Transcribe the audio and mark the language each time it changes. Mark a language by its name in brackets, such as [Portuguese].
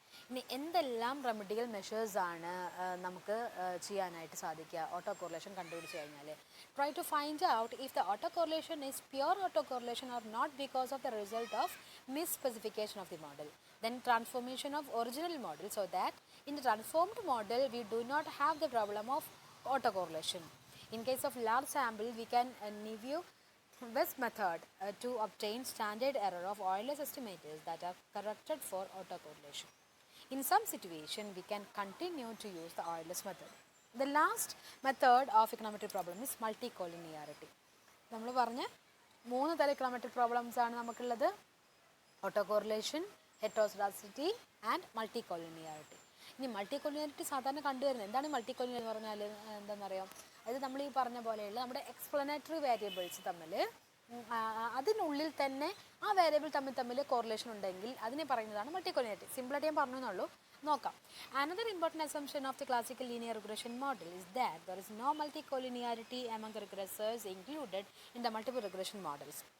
[Malayalam] ഇനി എന്തെല്ലാം റെമഡിയൽ മെഷേഴ്സാണ് നമുക്ക് ചെയ്യാനായിട്ട് സാധിക്കുക ഓട്ടോ കോറിലേഷൻ കണ്ടുപിടിച്ച് കഴിഞ്ഞാൽ? [English] Try to find out if the autocorrelation is pure autocorrelation or not because of the result of misspecification of the model. Then transformation of original model so that in the transformed model we do not have the problem of autocorrelation. In case of large sample we can review best method to obtain standard error of Euler's estimators that are corrected for autocorrelation. In some situation we can continue to use the Euler's method. The last method of econometric problem is multicollinearity. [Malayalam] നമ്മൾ പറഞ്ഞ 3 തരം econometric problems ആണ് നമുക്കുള്ളത്: autocorrelation, heteroscedasticity and മൾട്ടികോളിനിയാരിറ്റി. ഇനി മൾട്ടികോളിനിയാരിറ്റി സാധാരണ കണ്ടുവരുന്നത് എന്താണ്? മൾട്ടികോളിനിയർ എന്ന് പറഞ്ഞാൽ എന്താണെന്നറിയാം? അതായത് നമ്മൾ ഈ പറഞ്ഞ പോലെയുള്ള നമ്മുടെ എക്സ്പ്ലനേറ്ററി വേരിയബിൾസ് തമ്മിൽ അതിനുള്ളിൽ തന്നെ ആ വേരിയബിൾ തമ്മിൽ കോറിലേഷൻ ഉണ്ടെങ്കിൽ അതിനെ പറയുന്നതാണ് മൾട്ടികോളിനിയാരിറ്റി. സിമ്പിളായിട്ട് ഞാൻ പറഞ്ഞു എന്നുള്ളൂ, നോക്കാം. [English] Another important assumption of the classical linear regression model is that there is no multicollinearity among the regressors included in the multiple regression models.